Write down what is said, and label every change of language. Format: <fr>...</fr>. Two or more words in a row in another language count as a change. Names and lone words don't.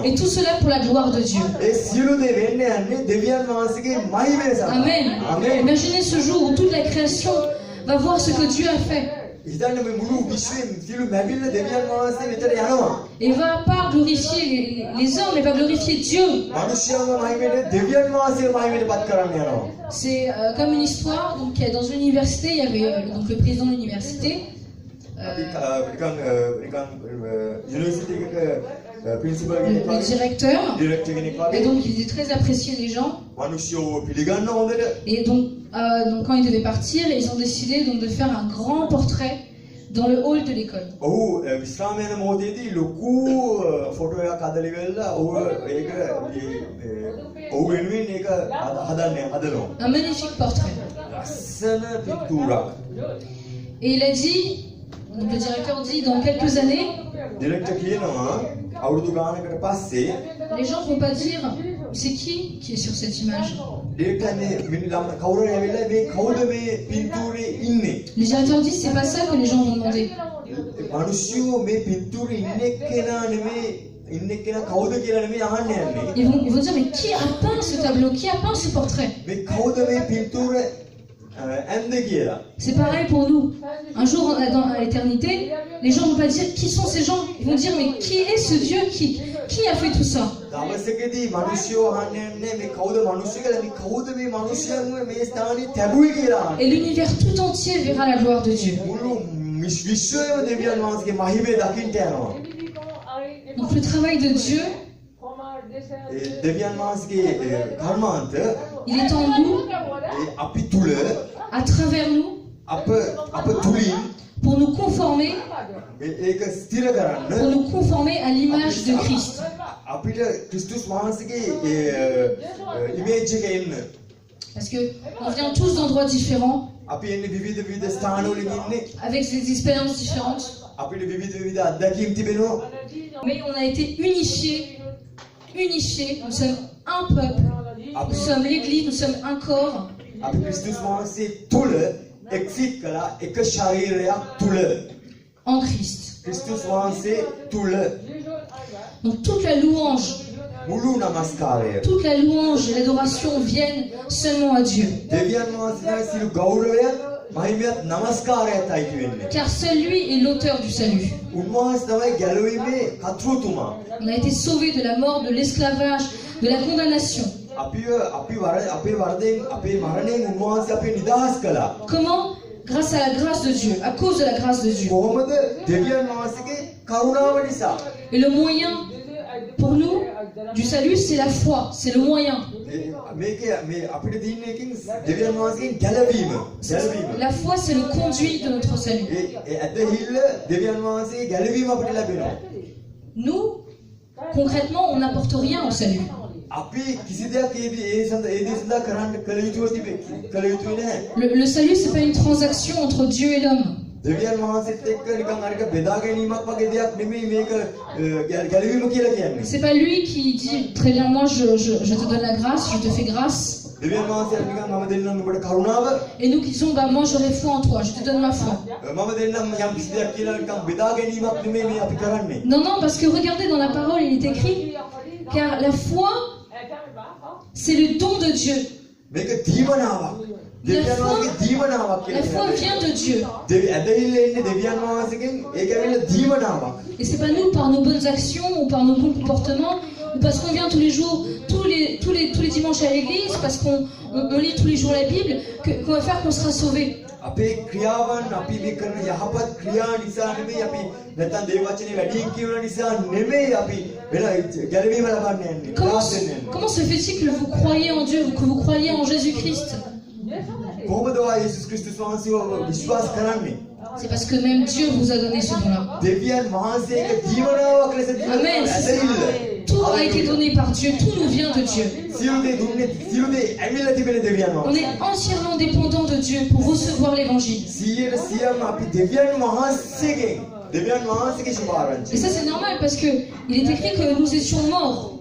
<fr>Et tout cela pour la gloire de Dieu.</fr> <si>ඒ සියලු දේ වෙන්න යන්නේ දෙවියන් වහන්සේගේ මහිමය සඳහා.</si> <fr>Amen. Amen. Imaginez ce jour où toute la création va voir ce que Dieu a fait.</fr> <si>හිතන්න මේ මුළු විශ්වයෙන් සියලු මැවිල්ල දෙවියන් වහන්සේ වෙතට යනවා.</si> <fr>Et va pas glorifier les hommes, mais va glorifier Dieu.</fr> <si>මිනිස්යාගේ මහිමයට දෙවියන් වහන්සේගේ මහිමයට පත් කරන්න යනවා.</si> <fr>C'est comme une histoire. Donc dans une université, il y avait donc le président de l'université.</fr> <si>යුනිවර්සිටි එකක ප්‍රින්සිපල්</si> <fr>Le</fr> <si>කෙනෙක්</si> <fr>directeur.</fr> <si>ඩිරෙක්ටර් කෙනෙක්</si> <fr>Et</fr> <si>වගේ</si> <fr>donc il était très apprécié des gens.</fr> <si>මිනිස්සු පිළිගන්න හොඳට</si> <fr>Et donc quand ils devaient partir, ils ont décidé donc de faire un grand portrait dans le hall de l'école.</fr> <si>ඔහු විශ්‍රාම යන මොහොතේදී ලොකු ෆොටෝ එකක් අදලි වෙලා ඔහු ඒක ඔහු වෙනුවෙන් ඒක හදනවා.</si> <fr>Un magnifique portrait.</fr> <si>ලස්සන පින්තූරක්.</si> <fr>Et il a dit, donc le directeur dit, dans quelques années,</fr> <si>ඩිරෙක්ටර් කියනවා අවුරුදු ගානකට පස්සේ</si> <fr>les gens vont pas dire, c'est qui est sur cette image?</fr> <si>ඩිරෙක්ටර් මේ කවුරු ඇවිල්ලා මේ කවුද මේ පින්තූරේ ඉන්නේ?</si> <fr>Le directeur dit, c'est pas ça que les gens vont demander.</fr> <si>මිනිස්සු මේ පින්තූරේ ඉන්නේ කෙනා නෙමෙයි ඉන්නේ කෙනා කවුද කියලා නෙමෙයි අහන්න යන්නේ.</si> <fr>Ils vont dire, mais qui a peint ce tableau? Qui a peint ce portrait?</fr> <si>මේ කවුද මේ පින්තූර ඇන්ද කියලා.</si> <fr>C'est pareil pour nous. Un jour, à l'éternité, les gens vont pas dire qui sont ces gens. Ils vont dire, mais qui est ce Dieu qui a fait tout ça?</fr> <si>දවසකදී මිනිස්සු අහන්නේ මේ කවුද මිනිස්සු කියලා මේ කවුද මේ මිනිස්සුන්ව මේ ස්ථානේ තැබුවේ කියලා.</si> <fr>Et l'univers tout entier verra la gloire de Dieu.</fr> <si>මුළු විශ්වයම දෙවියන් වහන්සේගේ මහිමය දකින්න යනවා.</si> <fr>Donc le travail de Dieu,</fr> <si>දෙවියන් වහන්සේගේ කර්මාන්ත</si> <fr>il est en nous,</fr> <si>අපි තුල</si> <fr>à travers nous,</fr> <si>අප තුලින්</si> <fr>pour nous conformer,</fr> <si>ඒක ස්ථිර කරන්න</si> <fr>pour nous conformer à l'image de Christ.</fr> <si>අපිට ක්‍රිස්තුස් වහන්සේගේ ඉමේජ් එක එන්න.</si> <fr>Parce que on vient tous d'endroits différents,</fr> <si>අපි එන්නේ විවිධ ස්ථානවලින් ඉන්නේ.</si> <fr>avec des expériences différentes,</fr> <si>අපිට විවිධ අත්දැකීම් තිබෙනවා.</si> <fr>mais on a été unifiés. Nous sommes un peuple, nous sommes l'église, nous sommes un corps.</fr> <si>අපි ක්‍රිස්තුස් වහන්සේ තුල එක්සිට් කළා එක ශරීරයක් තුල.</si> <fr>En Christ.</fr> <si>ක්‍රිස්තුස් වහන්සේ තුල</si> <fr>Donc toute la louange,</fr> <si>මුළු නමස්කාරය</si> <fr>toute la louange et l'adoration viennent seulement à Dieu.</fr> <si>දෙවියන් වහන්සේගේ සියලු ගෞරවයත් මහිමයත් නමස්කාරයත් අයිති වෙන්නේ.</si> <fr>Car seul lui est l'auteur du salut.</fr> <si>උන්වහන්සේ තමයි ගැලවීමේ කර්තෘතුමා.</si> <fr>On a été sauvés de la mort, de l'esclavage, de la condamnation.</fr> <si>අපේ වරදෙන් අපේ මරණයෙන් උන්වහන්සේ අපේ නිදහස් කළා.</si> <fr>Comment? Grâce à la grâce de Dieu, à cause de la grâce de Dieu.</fr> <si>කොහොමද? දෙවියන් වහන්සේගේ කරුණාව නිසා.</si> <fr>Et le moyen pour nous du salut, c'est la foi, c'est le moyen.</fr> <si>මේක මේ අපිට තියෙන එකකින් දෙවියන් වහන්සේගෙන් ගැලවීම.</si> <fr>La foi, c'est le conduit de notre salut.</fr> <si>ඒ ඇදහිල්ල දෙවියන් වහන්සේගේ ගැලවීම අපිට ලැබෙනවා.</si> <fr>Nous, concrètement, on n'apporte rien au salut.</fr> <si>අපි කිසි දෙයක් ඒ දේ සඳහා කරන්න කළ යුතු නැහැ.</si> <fr>Le salut, c'est pas une transaction entre Dieu et l'homme.</fr> <si>දෙවියන් වහන්සේත් එක්ක නිකන් අරක බෙදා ගැනීමක් වගේ දෙයක් නෙමෙයි මේක ගැලවීම කියලා කියන්නේ.</si> <fr>C'est pas lui qui dit très bien, moi je te donne la grâce, je te fais grâce.</fr> <si>දෙවියන් වහන්සේ නිකන් මම දෙන්නම් ඔබට කරුණාව.</si> <fr>Et nous qui disons, bah moi j'aurais foi en toi, je te donne ma foi.</fr> <si>මම දෙන්නම් යම් කිසි දෙයක් කියලා නිකන් බෙදා ගැනීමක් නෙමෙයි මේ අපි කරන්නේ.</si> <fr>Non, non, parce que regardez dans la parole, il est écrit, car la foi, c'est le don de Dieu.</fr> <si>මේක දීවනාවක්. දෙවියන් වහන්සේගේ දීවනාවක්</si> <fr>La</fr> <si>කියලා.</si> <fr>foi vient de Dieu.</fr> <si>ඇදහිල්ල එන්නේ දෙවියන් වහන්සේගෙන් ඒක ඇවිල්ලා දීවනාවක්.</si> <fr>Et c'est pas nous par nos bonnes actions ou par nos bons comportements ou parce qu'on vient tous les jours tous les dimanches à l'église, parce qu'on lit tous les jours la Bible, qu'on va faire qu'on sera sauvé.</fr> <si>අපේ ක්‍රියාවන් අපි මේ කරන යහපත් ක්‍රියා නිසා නෙමෙයි අපි නැත්නම් දේව වචනේ වැඩියෙන් කියවන නිසා නෙමෙයි අපි වෙන ගැලවීම ලබන්න යන්නේ.</si> <fr>Comment se fait-il que vous croyez en Dieu, que vous croyez en Jésus-Christ?</fr> <si>කොහොමද ඔය යේසුස් ක්‍රිස්තුස් වහන්සේව විශ්වාස කරන්නේ?</si> <fr>C'est parce que même Dieu vous a donné ce don-là.</fr> <si>දෙවියන් වහන්සේගේ ජීවනාවක් ලෙස</si> <fr>Amen. Tout a été donné par Dieu, tout nous vient de Dieu. On est entièrement dépendant de Dieu pour recevoir l'évangile. Et ça c'est normal parce que il est écrit que nous étions morts.</fr>